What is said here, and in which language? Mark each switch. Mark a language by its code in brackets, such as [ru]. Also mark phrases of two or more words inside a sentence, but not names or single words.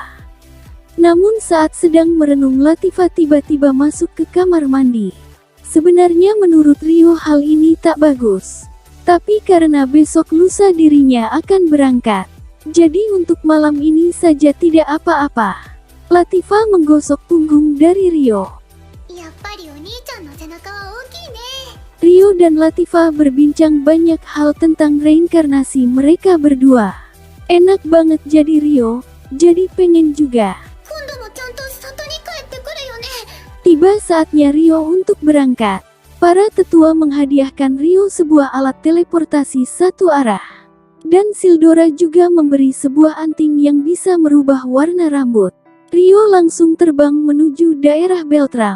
[id] Namun saat sedang merenung, Latifah tiba-tiba masuk ke kamar mandi. Sebenarnya menurut Rio hal ini tak bagus. Tapi karena besok lusa dirinya akan berangkat, jadi untuk malam ini saja tidak apa-apa. Latifah menggosok punggung dari Rio. [ja] やっぱりお兄ちゃんの背中は大きいね。 [id] Rio dan Latifah berbincang banyak hal tentang reinkarnasi mereka berdua. Enak banget jadi Rio, jadi pengen juga. [ja] 今度もちゃんと里に帰ってくるよね。 [id] Tiba saatnya Rio untuk berangkat. Para tetua menghadiahkan Rio sebuah alat teleportasi satu arah. Dan Sildora juga memberi sebuah anting yang bisa merubah warna rambut. Rio langsung terbang menuju daerah Beltram.